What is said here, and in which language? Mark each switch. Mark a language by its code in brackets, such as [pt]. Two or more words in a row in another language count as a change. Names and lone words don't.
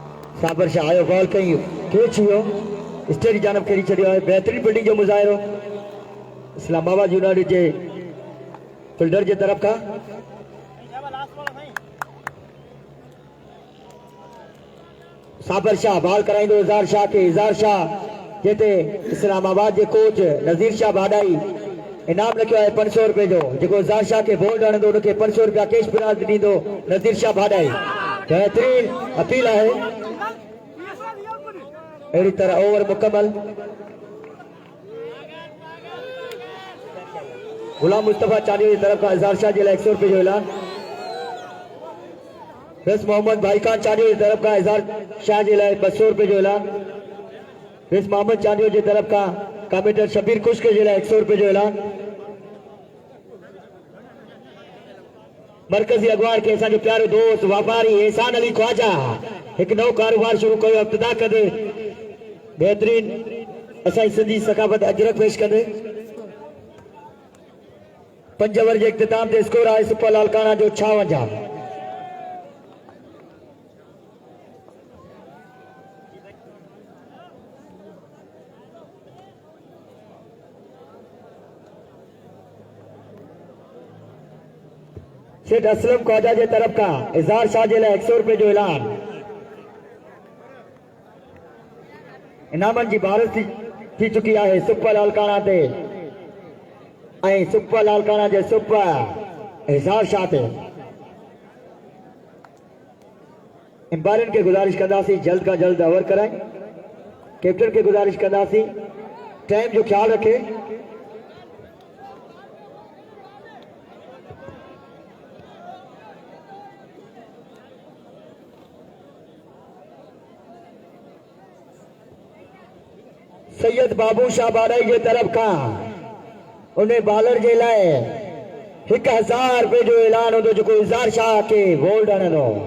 [sd] साबर शाह आयो बॉल कई कैच हुयो स्टेट की जानब खेली छड़ियो है बेहतरीन फील्डिंग जो मुजाहिरो इस्लामाबाद यूनाइटेड जे फील्डर जे तरफ का साबर शाह बॉल कराइंदो इज़हार शाह के इज़हार शाह जेते इस्लामाबाद जे कोच नज़ीर शाह भाडाई इनाम रखियो है 500 रुपए जो जेको इज़हार शाह के बॉल हणंदो उनके 500 रुपया कैश प्राइज ॾींदो नज़ीर शाह भाडाई बेहतरीन अपील है अहिड़ी तरह ओवर मुकम्मल गुलाम मुस्तफा चांदी की तरफ का इज़हार शाह जे लाइ 100 रुपए जो ऐलान बस मोहम्मद भाई खान चांदी की तरफ का इज़हार शाह जे लाइ 200 रुपए जो ऐलान बस मोहम्मद चांदी की तरफ का कमेंटर शबीर खुश्क जे लाइ 100 रुपए जो ऐलान मरकजी अगवार के असांजो प्यारो दोस्त वापारी एहसान अली ख्वाजा एक नओ कारोबार शुरू कयो इब्तिदा कंदे बेहतरीन असांजी सिंधी सकाफत अजरक पेश कंदे 5 ओवर जे इख्तिताम ते स्कोर आहे सुपर लालकाना जो 56 शेख असलम ख्वाजा जे तरफ का इज़हार शाह जे लाइ 100 रुपए जो ऐलान इनामन जी बारिश थी चुकी है सुपर लालकाना ते ऐं सुपर लालकाना जे सुपर इज़हार शाह ते एम्पायरन के गुजारिश कंदासीं जल्द का जल्द ओवर कराएं कैप्टन के गुजारिश कंदासीं टाइम जो ख्याल रखे सैयद बाबू शाह बाडाई जे तरफ का उन्हें बॉलर जे लाइ 1000 रुपए जो ऐलान होंदो जेको इज़हार शाह के बोल्ड हणंदो